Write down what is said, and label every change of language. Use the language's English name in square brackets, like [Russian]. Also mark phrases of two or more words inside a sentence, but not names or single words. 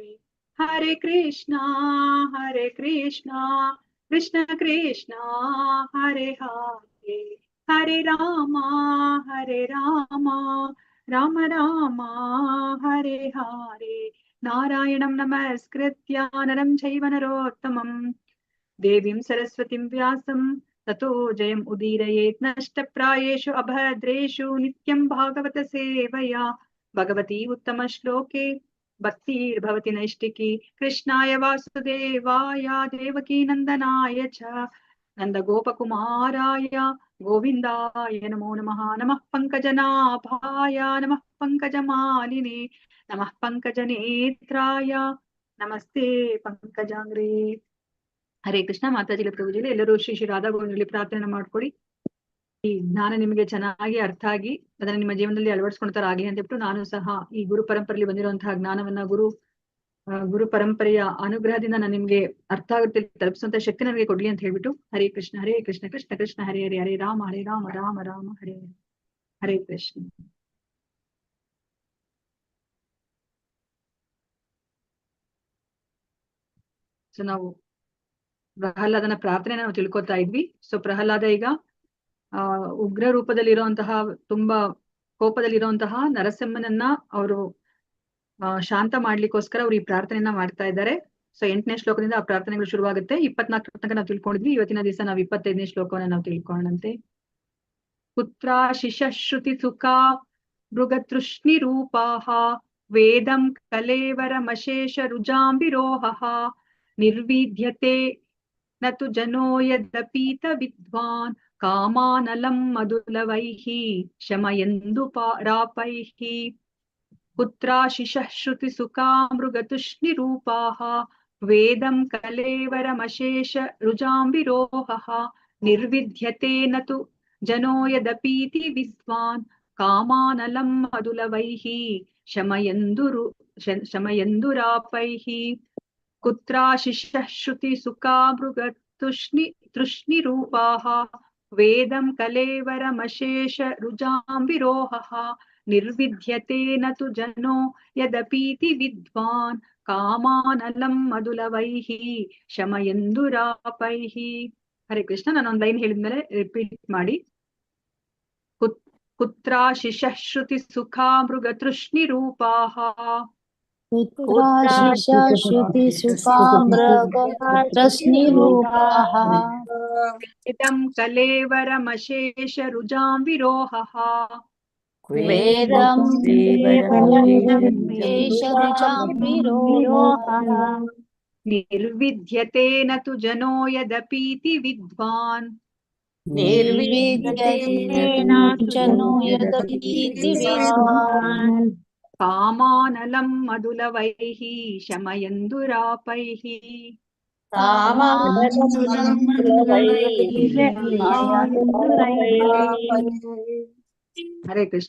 [Kannada] ಹರೇ ಕೃಷ್ಣ ಕೃಷ್ಣ ಕೃಷ್ಣ ಹರೇ ಹರೇ, ಹರೇ ರಾಮ ರಾಮ ರಾಮ ಹರೇ ಹರೇ. [Sanskrit] ನಾರಾಯಣಂ ನಮಸ್ಕೃತ್ಯ ನರಂ ಚೈವ ನರೋತ್ತಮಂ ದೇವೀಂ ಸರಸ್ವತಿಂ ವ್ಯಾಸಂ ತತೋ ಜಯಂ ಉದೀರಯೇತ್. ನಷ್ಟಪ್ರಾಯೇಷು ಅಭದ್ರೇಷು ನಿತ್ಯಂ ಭಾಗವತ ಸೇವಯಾ ಭಗವತಿ ಉತ್ತಮ ಶ್ಲೋಕೆ ಭಕ್ತಿರ್ಭವತಿ ನೈಷ್ಟಿಕಿ. ಕೃಷ್ಣಾಯ ವಾಸುದೇವಾಯ ದೇವಕೀ ನಂದನಾಯ ಚ ನಂದ ಗೋಪಕುಮಾರಾಯ ಗೋವಿಂದಾಯ ನಮೋ ನಮಃ. ನಮಃ ಪಂಕಜನಾಭಾಯ ನಮಃ ಪಂಕಜಮಾಲಿನೇ ನಮಃ ಪಂಕಜನೇತ್ರಾಯ ನಮಸ್ತೆ ಪಂಕಜಾಂಗ್ರೇ. [Kannada] ಹರೇ ಕೃಷ್ಣ. ಮಾತಾಜಿಲಿ ಪ್ರಭುಜಿಲಿ ಎಲ್ಲರೂ ಶ್ರೀ ಶ್ರೀ ರಾಧಾ ಗೋವಿಂದರಲ್ಲಿ ಪ್ರಾರ್ಥನೆ ಮಾಡ್ಕೊಳ್ಳಿ. ಈ ಜ್ಞಾನ ನಿಮಗೆ ಚೆನ್ನಾಗಿ ಅರ್ಥ ಆಗಿ ಅದನ್ನ ನಿಮ್ಮ ಜೀವನದಲ್ಲಿ ಅಳವಡಿಸ್ಕೊಳ್ತಾರಾಗ್ಲಿ ಅಂತ ಹೇಳ್ಬಿಟ್ಟು, ನಾನು ಸಹ ಈ ಗುರು ಪರಂಪರೆಯಲ್ಲಿ ಬಂದಿರುವಂತಹ ಜ್ಞಾನವನ್ನ ಗುರು ಪರಂಪರೆಯ ಅನುಗ್ರಹದಿಂದ ನಾನು ನಿಮ್ಗೆ ಅರ್ಥ ಆಗುತ್ತೆ ತಲುಪಿಸುವಂತ ಶಕ್ತಿ ನನಗೆ ಕೊಡ್ಲಿ ಅಂತ ಹೇಳ್ಬಿಟ್ಟು, ಹರೇ ಕೃಷ್ಣ ಕೃಷ್ಣ ಕೃಷ್ಣ ಹರೇ ಹರೇ, ಹರೇ ರಾಮ ರಾಮ ರಾಮ ಹರೇ ಹರೇ ಕೃಷ್ಣ. ಸೊ ನಾವು ಪ್ರಹ್ಲಾದನ ಪ್ರಾರ್ಥನೆ ನಾವು ತಿಳ್ಕೊತಾ ಇದ್ವಿ. ಸೊ ಪ್ರಹ್ಲಾದ ಈಗ ಉಗ್ರ ರೂಪದಲ್ಲಿರುವಂತಹ ತುಂಬಾ ಕೋಪದಲ್ಲಿರುವಂತಹ ನರಸಿಂಹನನ್ನ ಅವರು ಶಾಂತ ಮಾಡ್ಲಿಕ್ಕೋಸ್ಕರ ಅವ್ರು ಈ ಪ್ರಾರ್ಥನೆಯನ್ನ ಮಾಡ್ತಾ ಇದ್ದಾರೆ. ಸೊ 8ನೇ ಶ್ಲೋಕದಿಂದ ಆ ಪ್ರಾರ್ಥನೆಗಳು ಶುರುವಾಗುತ್ತೆ. 24 ತನಕ ನಾವು ತಿಳ್ಕೊಂಡಿದ್ವಿ. ಇವತ್ತಿನ ದಿವಸ ನಾವು 25ನೇ ಶ್ಲೋಕವನ್ನ ನಾವು ತಿಳ್ಕೊಳ್ಳೋಣಂತೆ. [Sanskrit] ಪುತ್ರ ಶಿಶ್ರುತಿ ಸುಖ ಮೃಗತೃಷ್ಣಿ ರೂಪಾಹ ವೇದಂ ಕಲೇವರಮಶೇಷ ರುಜಾಂಬಿರೋಹ ನಿರ್ವಿದ್ಯತೆ ನತು ಜನೋ ಯದಪೀತ ವಿದ್ವಾನ್ ಕಾಮಾನಲಂ ಮಧುಲವೈಃ ಶಮಯಂದು ರಾಪೈಃ. ಪುತ್ರ ಶಿಶ್ರುತಿ ಸುಖಾ ಮೃಗತುಷ್ಣಿ ರೂಪಾಹ ವೇದಂ ಕಲೇವರಮಶೇಷ ರುಜಾಂಬಿರೋಹ ನಿರ್ವಿದ್ಯತೆ ನತು ಜನೋ ಯದಪೀತಿ ವಿದ್ವಾನ್ ಕಾಮಾನಲಂ ಮಧುಲವೈಃ ಶಮಯಂದುರಾಪೈಃ. ಕುತ್ರ ಶಿಶ್ರುತಿ ಸುಖಾ ಮೃಗತೃಷ್ಣಿ ರೂಪಾಹ ವೇದಂ ಕಲೇವರಮಶೇಷ ರುಜಾಂಬಿರೋಹ ನಿರ್ವಿದ್ಯತೆ ನತು ಜನೋ ಯದಪೀತಿ ವಿದ್ವಾನ್ ಕಾಮಾನಲಂ ಮಧುಲವೈಃ ಶಮಯಂದುರಾಪೈಃ. [Kannada] ಹರೇ ಕೃಷ್ಣ. ನಾನೊಂದು ಲೈನ್ ಹೇಳಿದ್ಮೇಲೆ ರಿಪೀಟ್ ಮಾಡಿ. [Sanskrit] ಕುತ್ರ ಶಿಶ್ರುತಿ ಸುಖಾ ಮೃಗತೃಷ್ಣಿ ರೂಪಾಹ ಶ್ರುತಿ ಸುಖಾಮೃಗತೃಷ್ಣಿ ರೂಪಾಹ ವೇದಂ ಕಲೇವರಮಶೇಷ ರುಜಾಂಬಿರೋಹ ವೇದಂ ಕಲೇವರಮಶೇಷ ರುಜಾಂಬಿರೋಹ ನಿರ್ವಿದ್ಯತೆ ನತು ಜನೋ ಯದಪೀತಿ ವಿದ್ವಾನ್ ಕಾಮಾನಲಂ ಮಧುಲವೈಃ ಶಮಯಂದುರಾಪೈಃ. [Kannada] ಹರೇ ಕೃಷ್ಣ.